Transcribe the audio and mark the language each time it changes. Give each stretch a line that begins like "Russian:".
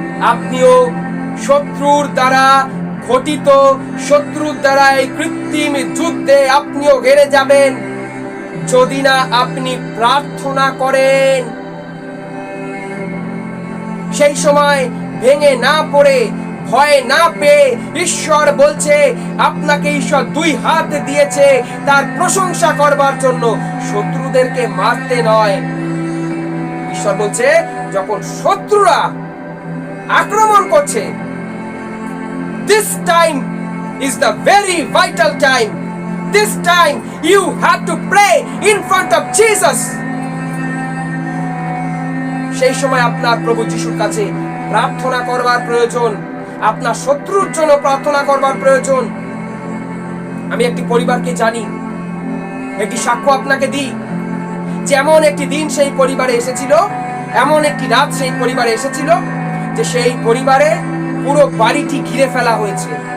Bangla: আপনিও শত্রুর দ্বারা ঘটিত, শত্রুর দ্বারা এই কৃত্রিম যুদ্ধে আপনিও হেরে যাবেন যদি না আপনি প্রার্থনা করেন। সেই সময় ভেঙে না পড়ে, ভয় না পেয়ে ঈশ্বর বলছে আপনাকে ঈশ্বর 2 হাত দিয়েছে তার প্রশংসা করবার জন্য, শত্রুদেরকে মারতে নয়। ঈশ্বর বলছে যখন শত্রুরা আক্রমণ করছে,
English: this time is the very vital time. This time you have to pray in front of Jesus.
Bangla: সেই সময় আপনার প্রভু যিশুর কাছে প্রার্থনা করবার প্রয়োজন, আপনার শত্রুর জন্য প্রার্থনা করবার প্রয়োজন। আমি একটি পরিবারকে জানি, একটি সাক্ষ্য আপনাকে দিই, যেমন একটি দিন সেই পরিবারে এসেছিল, এমন একটি রাত সেই পরিবারে এসেছিল যে সেই পরিবারে পুরো বাড়িটি ঘিরে ফেলা হয়েছে।